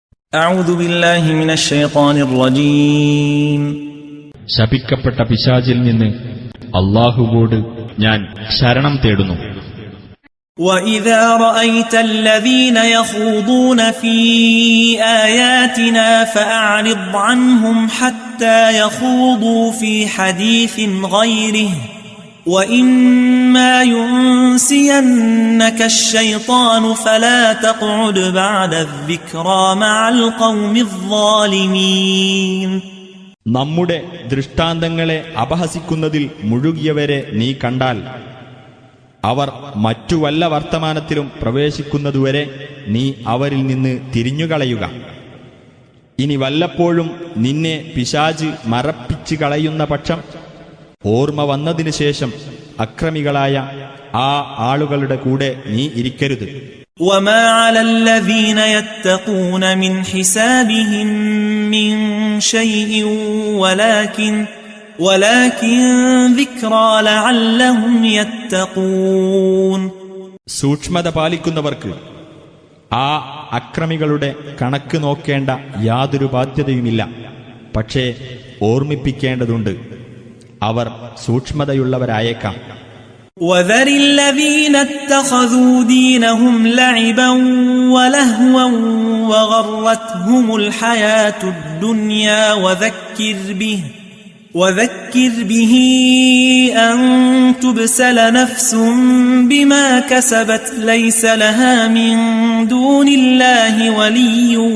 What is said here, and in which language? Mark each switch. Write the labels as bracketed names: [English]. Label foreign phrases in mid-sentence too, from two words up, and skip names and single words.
[Arabic] أعوذ بالله من الشيطان الرجيم [Malayalam] ശപിക്കപ്പെട്ട പിശാചിൽ നിന്ന് അല്ലാഹുവോട് ഞാൻ ശരണം തേടുന്നു. [Arabic] وَإِذَا رَأَيْتَ الَّذِينَ يَخُوضُونَ فِي آيَاتِنَا فَأَعْرِضْ عَنْهُمْ حَتَّى يَخُوضُوا فِي حَدِيثٍ غَيْرِهِ وَإِمَّا يُنْسِيَنَّكَ الشَّيْطَانُ فَلَا تَقْعُدْ بَعْدَ الذِّكْرَى مَعَ الْقَوْمِ الظَّالِمِينَ. [Malayalam] നമ്മുടെ ദൃഷ്ടാന്തങ്ങളെ അപഹസിക്കുന്നതിൽ മുഴുകിയവരെ നീ കണ്ടാൽ അവർ മറ്റു വല്ല വർത്തമാനത്തിലും പ്രവേശിക്കുന്നതുവരെ നീ അവരിൽ നിന്ന് തിരിഞ്ഞുകളയുക. ഇനി വല്ലപ്പോഴും നിന്നെ പിശാച് മറപ്പിച്ചു കളയുന്ന പക്ഷം ഓർമ്മ വന്നതിനു ശേഷം അക്രമികളായ ആ ആളുകളുടെ കൂടെ നീ ഇരിക്കരുത്. [Arabic] وَمَا عَلَى الَّذِينَ يَتَّقُونَ مِنْ حِسَابِهِمْ مِنْ شَيْءٍ وَلَكِنْ ذِكْرَى لَعَلَّهُمْ يَتَّقُونَ. [Malayalam] സൂക്ഷ്മത പാലിക്കുന്നവർക്ക് ആ അക്രമികളുടെ കണക്ക് നോക്കേണ്ട യാതൊരു ബാധ്യതയുമില്ല. പക്ഷേ ഓർമ്മിപ്പിക്കേണ്ടതുണ്ട്, അവർ സൂക്ഷ്മതയുള്ളവരായേക്കാം. [Arabic] وَذَرِ الَّذِينَ اتَّخَذُوا دِينَهُمْ لَعِبًا وَلَهْوًا وَغَرَّتْهُمُ الْحَيَاةُ الدُّنْيَا وَذَكِّرْ بِهِ أَن تُبْسَلَ نَفْسٌ بِمَا كَسَبَتْ لَيْسَ لَهَا مِن دُونِ اللَّهِ وَلِيٌّ